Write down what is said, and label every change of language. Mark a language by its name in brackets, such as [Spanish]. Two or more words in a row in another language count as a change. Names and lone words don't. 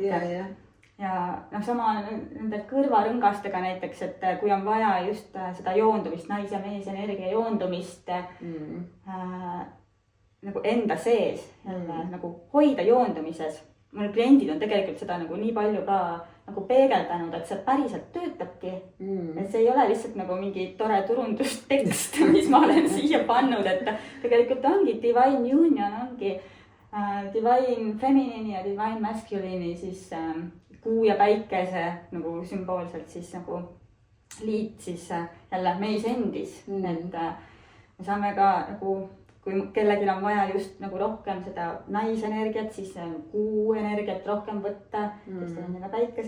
[Estonian] Ja noh, sama nende kõrvarõngastega näiteks, et kui on vaja just seda joondumist, nais- ja mees energia joondumist nagu enda sees nagu hoida joondumises. Mul kliendid on tegelikult seda nagu nii palju ka nagu peegeldanud, et see päriselt töötabki. Et see ei ole lihtsalt nagu mingi tore turundustekst, mis ma olen siia pannud, et tegelikult ongi [English] divine union, [Estonian] ongi [English] divine feminine [Estonian] ja [English] divine masculine'i [Estonian] siis kuu ja päikese nagu sümboolselt siis nagu liit siis jälle meis endis. Et me saame ka nagu, kui kellelgi on vaja just nagu rohkem seda naisenergiat, siis kuu energiat rohkem võtta, siis on päikese.